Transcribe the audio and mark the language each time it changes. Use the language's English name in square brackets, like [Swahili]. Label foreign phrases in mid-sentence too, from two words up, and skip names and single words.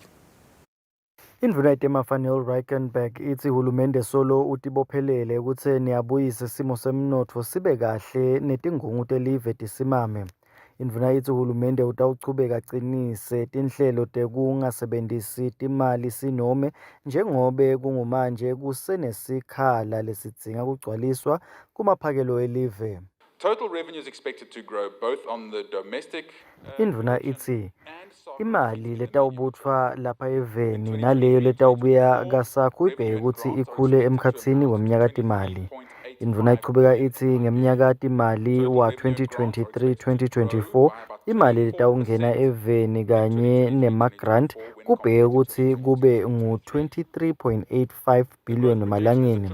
[Swati] Indvuna yetemafa Neil Reichenberg ithi hulumende solo utibophelele ekutheni abuyise isimo semnotfo sibe kahle netingungu telive tisimame. Indvuna ithi hulumende utawuchubeka acinise tinhlelo tekungasebentisi timali sinome njengobe kungumanje kusenesikhala lesidzinga kugcwaliswa kumaphakelo elive. [English] Total revenue is expected to grow both on the domestic [Swati] Indvuna ithi imali letawubutfwa lapha eveni naleyo letawubuya kasakhu ibheke ukuthi ikhule emkhatsini weminyaka timali. Indvuna ichubeka ithi ngeminyaka timali wa 2023-2024 imali letawungena eveni kanye nemagrant kubheke ukuthi kube ngu-23.85 billion emalangeni.